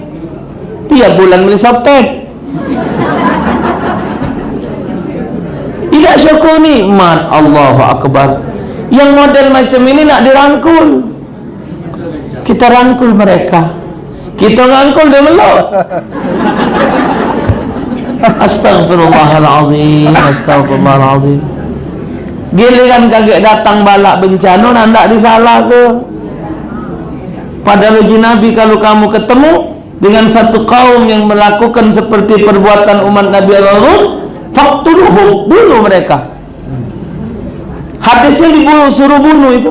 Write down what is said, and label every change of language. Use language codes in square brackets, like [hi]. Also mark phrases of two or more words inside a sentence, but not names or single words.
[ms] Tiap bulan beli softtek. Tidak syukur nikmat. [ar] الله أكبر. [ms] Yang model macam ini nak dirangkul. Kita rangkul mereka. Kita rangkul dia meluk. Astagfirullahaladzim. Astagfirullahaladzim. Giliran kaget datang balak bencana, nak disalah ke? Padahal uji Nabi, kalau kamu ketemu dengan satu kaum yang melakukan seperti perbuatan umat Nabi Harun, faqtuluhum, bunuh mereka. Hadisnya dibunuh, suruh bunuh itu.